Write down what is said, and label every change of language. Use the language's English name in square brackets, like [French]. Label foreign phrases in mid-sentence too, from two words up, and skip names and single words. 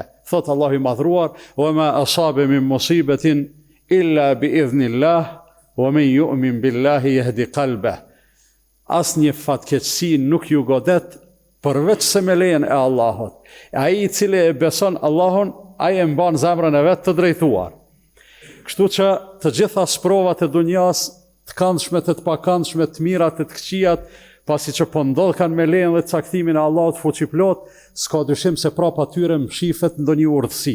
[Albanian] Thot Allahu i madhruar: [Arabic] "وما أصاب من مصيبة إلا بإذن الله ومن يؤمن بالله يهد قلبه." [Albanian] Asnjë fatkeqësi nuk ju godet përveç se me lejen e Allahut. Ai i cili e beson Allahun, ai e mban zemrën e vet të drejtuar. Kështu që të gjitha sprovat e dunjas, të këndshme, të pakëndshme, të mirat, të këqijat, pasi që po ndodh kanë me lejen dhe caktimin e Allahut fuqiplot, s'ka dyshim se prapa tyre mshifet ndonjë urtësi.